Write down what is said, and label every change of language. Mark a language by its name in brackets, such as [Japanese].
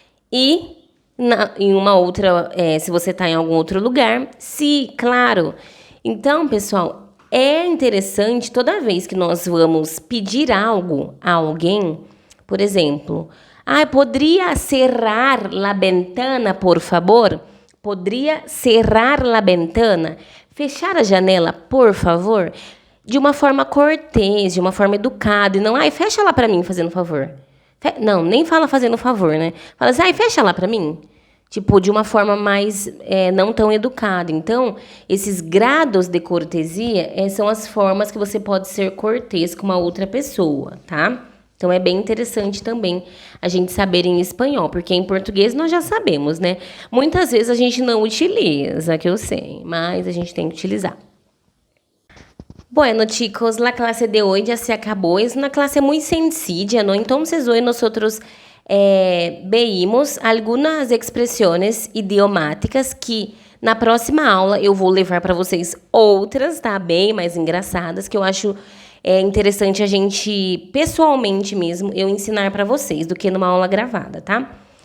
[Portuguese] E em uma outra, se você está em algum outro lugar, sim, claro. Então, pessoal, é interessante toda vez que nós vamos pedir algo a alguém, por exemplo, [Spanish] ¿podría cerrar la ventana, por favor? ¿Podría cerrar la ventana? [Portuguese] Fechar a janela, por favor? De uma forma cortês, de uma forma educada. E não, fecha lá para mim, fazendo favor. Não, nem fala fazendo favor, né? Fala assim, fecha lá para mim. Tipo, de uma forma mais não tão educada. Então, esses grados de cortesia são as formas que você pode ser cortês com uma outra pessoa, tá? Então, é bem interessante também a gente saber em espanhol, porque em português nós já sabemos, né? Muitas vezes a gente não utiliza, que eu sei, mas a gente tem que utilizar. [Spanish] Bueno, chicos, la clase de hoy ya se acabó. Es una clase muy sencilla, ¿no? Entonces, hoy nosotros veímos [Portuguese] algumas expressões idiomáticas que na próxima aula eu vou levar para vocês outras, tá? Bem mais engraçadas, que eu acho interessante a gente, pessoalmente mesmo, eu ensinar para vocês do que numa aula gravada, tá?